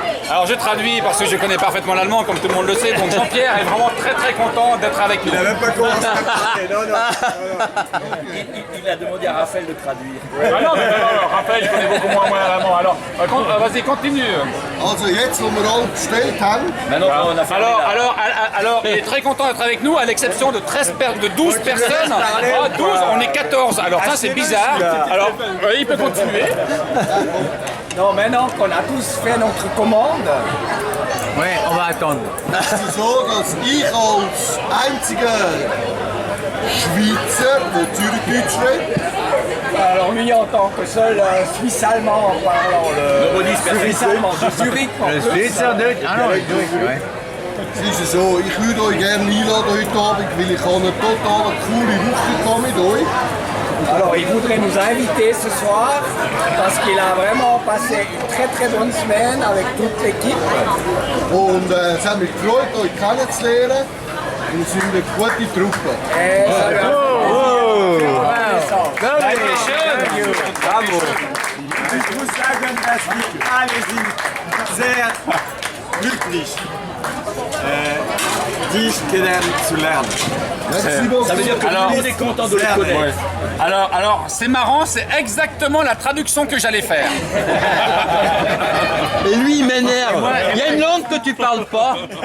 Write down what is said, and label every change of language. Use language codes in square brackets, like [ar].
[fr] Alors je traduis parce que je connais parfaitement l'allemand comme tout le monde le sait. Donc Jean-Pierre est vraiment très très content d'être avec nous. Il n'a même pas commencé à parler. Non. Il a demandé à Raphaël de traduire. Ah non, Raphaël, je connais beaucoup moins l'allemand. Alors vas-y, continue. [de] Also jetzt, wo wir alle bestellt haben. [fr] Alors, il est très content d'être avec nous, à l'exception de 12 personnes. Ah, 12, on est 14. Alors ça, c'est bizarre. Alors, il peut continuer. Non, maintenant qu'on a tous fait notre commande. Ouais, on va attendre. [de] Es ist so, dass ich als einziger Schweizer, der Zürichdeutsch redet. [fr] Alors lui, en tant que seul Suisse-allemand parlant le Suisse-allemand de Zurich en plus. [de] Schweizerdeutsch? Es ist so, ich würde euch gerne einladen heute Abend, weil ich habe eine total coole Woche mit euch. [fr] Alors il voudrait nous inviter ce soir parce qu'il a vraiment passé une très très bonne semaine avec toute l'équipe. [de] Und es hat mich gefreut, euch kennenzulernen. Wir sind eine gute Truppe. [fr] Bravo. [de] Ich muss sagen, dass wir alle sind sehr glücklich, dich kennenzulernen. [fr] Ça veut dire que tout le monde est content de le connaître. Alors, c'est marrant, c'est exactement la traduction que j'allais faire. Et lui, il m'énerve. Il y a une langue que tu parles pas.